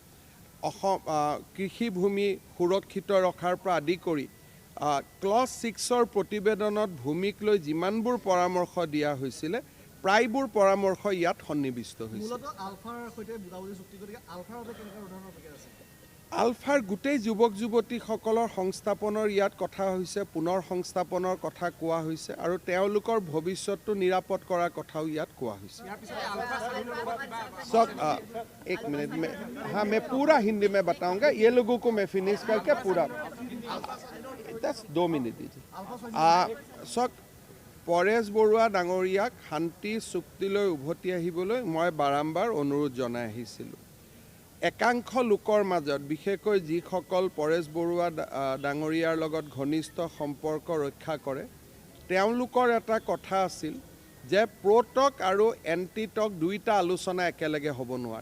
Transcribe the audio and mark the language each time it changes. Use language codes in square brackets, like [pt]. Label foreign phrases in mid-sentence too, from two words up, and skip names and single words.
[as] কৃষিভূমি সুৰক্ষিত ৰখাৰ পৰা আদি কৰি ক্লজ 6ৰ প্ৰতিবেদনত ভূমিক লৈ যিমানবোৰ পৰামৰ্শ দিয়া হৈছিলে, প্ৰায়বোৰ পৰামৰ্শ ইয়াত সন্নিৱিষ্ট হৈছে। আলফাৰ গোটেই যুৱক যুৱতীসকলৰ সংস্থাপনৰ ইয়াত কথা হৈছে, পুনৰ সংস্থাপনৰ কথা কোৱা হৈছে আৰু তেওঁলোকৰ ভৱিষ্যতটো নিৰাপদ কৰাৰ কথাও ইয়াত কোৱা হৈছে। [hi] एक मिनट में, हाँ मैं पूरा हिंदी में बताऊंगा, ये लोगों को मैं फिनिश करके पूरा 2 मिनट दीजिए। [as] পৰেশ বৰুৱা ডাঙৰীয়াক শান্তি চুক্তিলৈ উভতি আহিবলৈ মই বাৰম্বাৰ অনুৰোধ জনাই আহিছিলোঁ। একাংশ লোকৰ মাজত বিশেষকৈ যিসকল পৰেশ বৰুৱা ডাঙৰীয়াৰ লগত ঘনিষ্ঠ সম্পৰ্ক ৰক্ষা কৰে, তেওঁলোকৰ এটা কথা আছিল যে প্ৰ'টক আৰু এণ্টিটক দুইটা আলোচনা একেলগে হ'ব নোৱাৰে।